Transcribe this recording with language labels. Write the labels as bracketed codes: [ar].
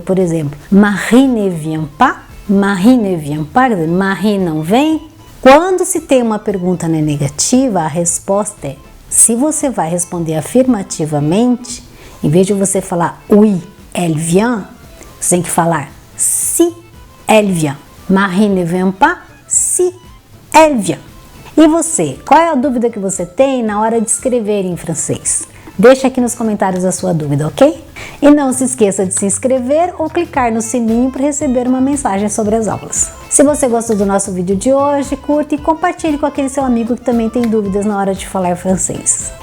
[fr] Por exemplo, Marie ne vient pas? Marie ne vient pas? [pt] Marie não vem? Quando se tem uma pergunta na negativa, a resposta é, se você vai responder afirmativamente, em vez de você falar [fr] oui, elle vient, [pt] você tem que falar [fr] si elle vient. Marie ne vient pas, si elle vient. [pt] E você, qual é a dúvida que você tem na hora de escrever em francês? Deixa aqui nos comentários a sua dúvida, ok? E não se esqueça de se inscrever ou clicar no sininho para receber uma mensagem sobre as aulas. Se você gostou do nosso vídeo de hoje, curta e compartilhe com aquele seu amigo que também tem dúvidas na hora de falar francês.